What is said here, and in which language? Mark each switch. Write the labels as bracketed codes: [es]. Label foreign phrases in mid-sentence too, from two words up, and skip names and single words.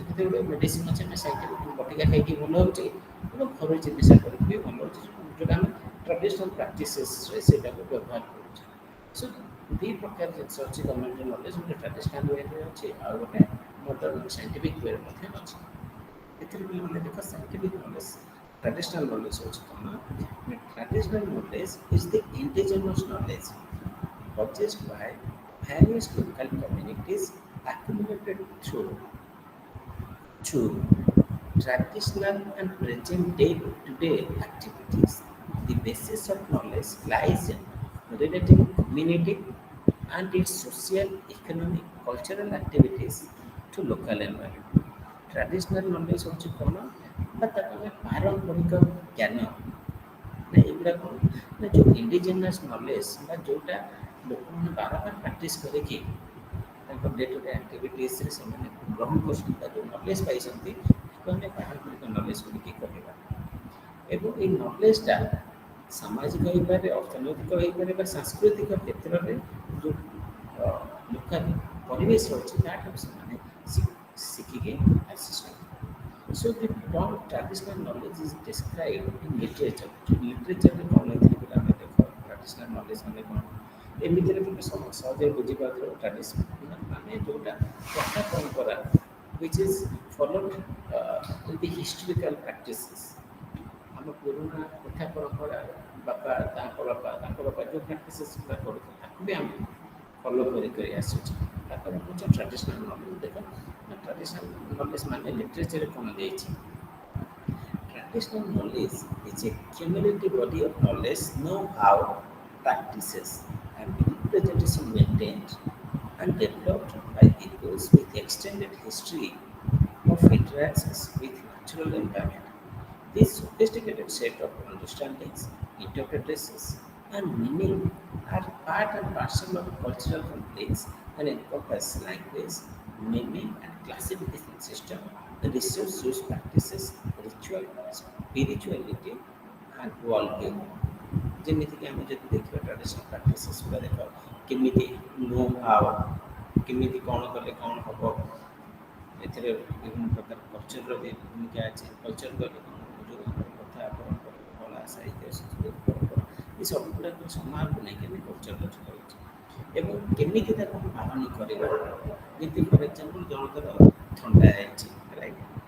[or] କେତେ ଗୁଡ଼ିଏ ମେଡ଼ିସିନ୍ ଅଛି ଆମେ ସାଇଣ୍ଟିଫିକ୍ ବଟିକା ଖାଇକି ଭଲ ହେଉଛି ଏବଂ ଘରୋଇ ଚିକିତ୍ସା କରିକି ବି ଭଲ ହେଉଛି, ଯେଉଁଟା ଆମେ [en] traditional practicesରେ [or] ସେଇଟାକୁ ବ୍ୟବହାର କରୁଛେ। ସୋ ଦୁଇ ପ୍ରକାର ଜିନିଷ ଅଛି [en] community knowledge, [or] ଗୋଟେ [en] traditional wayରେ [or] ଅଛି ଆଉ ଗୋଟେ [en] modern scientific wayରେ [or] ମଧ୍ୟ ଅଛି। ଏଥିରେ ପିଲାମାନେ ଦେଖ [en] scientific knowledge traditional knowledge also common. Traditional knowledge is the indigenous knowledge possessed by various local communities accumulated through traditional and present day-to-day activities. The basis of knowledge lies in relating community and its social, economic, cultural activities to local environment. Traditional knowledge [or] ହେଉଛି କ'ଣ ନା ତାକୁ ଆମେ ପାରମ୍ପରିକ ଜ୍ଞାନ ନା ଏଗୁଡ଼ା କ'ଣ ନା ଯେଉଁ [en] indigenous knowledge [or] ବା ଯେଉଁଟା ଲୋକମାନେ ବାରମ୍ବାର ପ୍ରାକ୍ଟିସ୍ କରିକି ତାଙ୍କ [en] day to day activitiesରେ [or] ସେମାନେ ଗ୍ରହଣ କରୁଛନ୍ତି, ବା ଯେଉଁ ନଲେଜ ପାଇଛନ୍ତି ତାକୁ ଆମେ ପାରମ୍ପରିକ ନଲେଜ ବୋଲିକି କହିବା। ଏବଂ ଏଇ ନଲେଜଟା ସାମାଜିକ ହେଇପାରେ, ଅର୍ଥନୈତିକ ହେଇପାରେ ବା ସାଂସ୍କୃତିକ କ୍ଷେତ୍ରରେ ଯେଉଁ ଲୋକାଲ ପରିବେଶ ଅଛି ତାଠାରୁ ସେମାନେ ଶିଖିକି ଆସିଛନ୍ତି। [en] So the term traditional knowledge is described in literature. [hi] Literature में कौन है थी बोला मैं देखो [en] traditional knowledge [or] ମାନେ କଣ ଏମିତିରେ ତୁମେ ସହଜରେ ବୁଝିପାରୁଥିବ traditional ମାନେ ଯୋଉଟା ପ୍ରଥା ପରମ୍ପରା [en] which is followed in the historical practices [or] ଆମ ପୁରୁଣା କଥା ପରମ୍ପରା ବାପା ଯେଉଁ ପ୍ରାକ୍ଟିସେସ୍ ଗୁଡ଼ା କରୁଥିଲେ ତାକୁ ବି ଆମେ ଫଲୋ କରି କରି ଆସୁଛୁ ତାପରେ ହେଉଛି ଟ୍ରାଡିସନାଲ୍ ନଲେଜ୍ ଦେଖ ଟ୍ରାଡିସନାଲ୍ ନଲେଜ୍ ମାନେ ଲିଟରେଚରରେ କ'ଣ ଦେଇଛି [en] traditional knowledge is a cumulative body of knowledge, know-how, practices, and representation maintained and developed by peoples with extended history of interactions with natural environment. This sophisticated set of understandings, interpretations, and meaning are part and parcel of cultural conflicts and encompass language, naming and classification system, research use practices, ritual, spirituality, and worldview. [or] ଯେମିତିକି ଆମେ ଯଦି ଦେଖିବା [en] traditional practices [or] ଗୁଡ଼ା ଦେଖ କେମିତି [en] know how [or] କେମିତି କ'ଣ କଲେ କ'ଣ ହେବ ଏଥିରେ ବିଭିନ୍ନ ପ୍ରକାର କଲଚରର ବି ଭୂମିକା ଅଛି କଲଚର କହିଲେ କ'ଣ ଯେଉଁ ଆମର କଥା ପରମ୍ପରା କଳା ସାହିତ୍ୟ ସଂସ୍କୃତି ପରମ୍ପରା ଏସବୁ ଗୁଡ଼ାକ ସମାଜକୁ ନେଇକି ଆମେ କଲଚର କରୁଛୁ ଏବଂ କେମିତି ତାକୁ ପାଳନ କରିବା ଯେମିତି [en] for example [or] ଜଣଙ୍କର ଥଣ୍ଡା ହେଇଛି ରାଇଟ୍